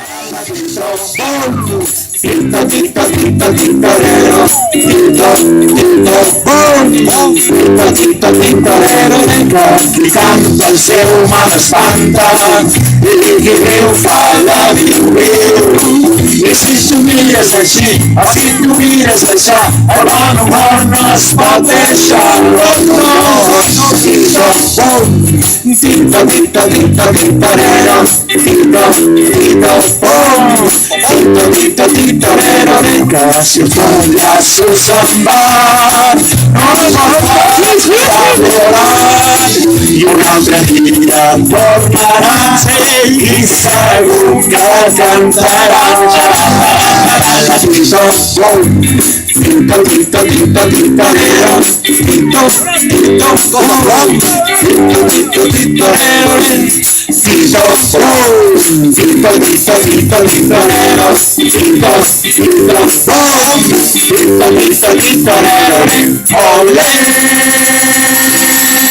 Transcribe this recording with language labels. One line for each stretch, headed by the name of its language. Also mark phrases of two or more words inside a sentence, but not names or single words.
Spanish: Tito, tito, tito, titorero, tito, tito, boom, tito, tito, titorero, que canta el ser humano espanta,
Catalan: i qui riu fa la viu. I si somnies així, si tu mires això, el bon humor no es pot deixar. No, tito, boom, tito, tito, tito, titorero, tito, tito, boom, tito, tito, titorero, que si el pallasso se'n va, no va volant, i un altre dia tornarà, i segur que cantarà. Tito, boom, tito, tito, tito, titorero, tito, tito, boom, tito, tito, titorero, tito, boom, tito, tito, tito, titorero, tito, tito, boom, tito, tito, titorero, olé.